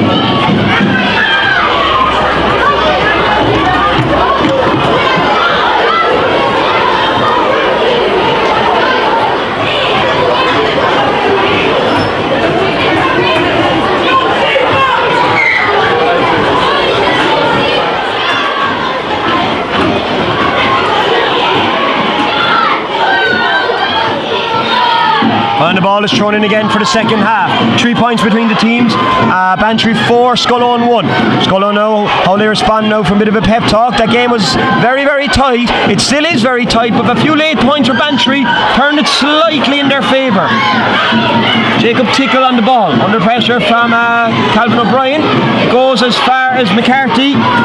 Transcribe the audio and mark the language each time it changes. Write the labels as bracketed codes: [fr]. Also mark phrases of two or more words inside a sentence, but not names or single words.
[en] And the ball is thrown in again for the second half. 3 points between the teams. Bantry 4, Scoil 1. Scoil now, how they respond now from a bit of a pep talk. That game was very, very tight. It still is very tight, but a few late points for Bantry turned it slightly in their favour. Jacob Tickle on the ball. Under pressure from Calvin O'Brien. Goes as far as McCarthy.